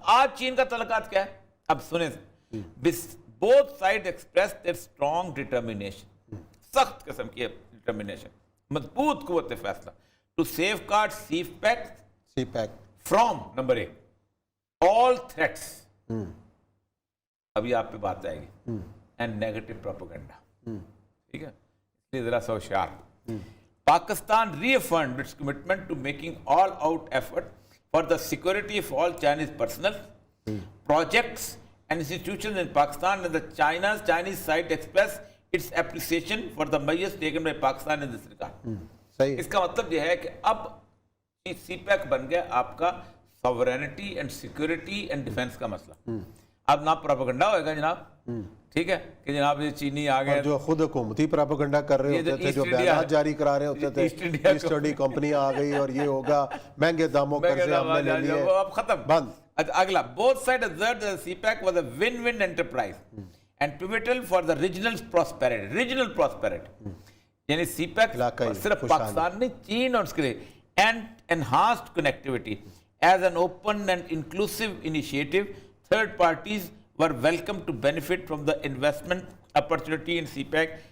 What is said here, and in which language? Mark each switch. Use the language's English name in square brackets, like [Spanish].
[Urdu] آج چین کا تعلقات کیا ہے اب سنیں. [English] both side express their strong determination, [Urdu] سخت قسم کی ڈٹرمنیشن, مضبوط قوت فیصلہ [English] To safeguard CPEC from number 1 all threats. [Urdu] ابھی آپ پہ بات آئے گی [English] And negative propaganda. [Urdu] ٹھیک ہے, اس لیے ذرا سا ہوشیار. [English] Pakistan reaffirmed its commitment to making all out effort for the security of all Chinese personnel, projects and institutions in Pakistan, and the Chinese side expressed its appreciation for the measures taken by Pakistan in this regard. [Urdu] صحیح. اس کا مطلب یہ ہے کہ اب سی pack بن گیا آپ کا sovereignty and security and defence کا مسئلہ. اب نہ پروپیگنڈا ہوئے گا جناب, ٹھیک ہے کہ جناب یہ چینی آ گئے جو خود حکومتی پروپیگنڈا کر رہے ہوتے تھے, جو بیانات جاری کرا رہے ہوتے تھے, ایسٹ انڈیا کمپنی آ گئی اور یہ ہوگا, مہنگے داموں قرضے ہم نے لے لیے, اب ختم بند. اگلا, [English] both sides observed that the CPEC was a win-win enterprise and pivotal for the regional prosperity. [Urdu] یعنی سی پیک صرف پاکستان نہیں, چین اور اس کے لیے, [English] and enhanced connectivity as an open and inclusive initiative. Third parties were welcome to benefit from the investment opportunity in CPEC.